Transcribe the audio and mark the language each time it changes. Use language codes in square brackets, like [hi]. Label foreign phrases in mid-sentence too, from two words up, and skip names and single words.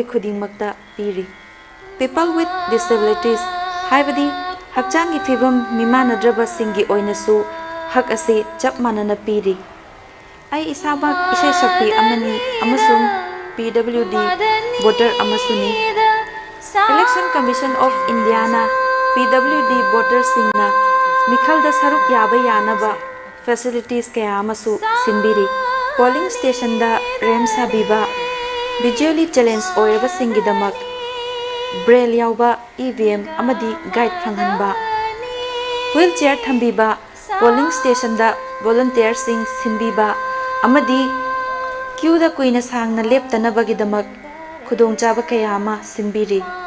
[mni] khudingmakta piri [en] people with disabilities [mni] haibadi hakchangi fibam mimanadraba singi oinasu hak ase chap manana piri ai isabak isai sakpi amani amasung [en] PWD voter [mni] amasuni Election Commission of India na [en] PWD voter [mni] singna mikhal da saruk yaba yanaba facilities kaya amasu simbiri [en] polling station [mni] da rem sabiba [en] visually challenge [mni] oiraba singidamak braille yauba EVM amadi guide phanghanba wheelchair thambiba [en] polling station [mni] da volunteer sing simbiba amadi queue da kuina sangna leptanabagidamak khudongchaba kayama simbiri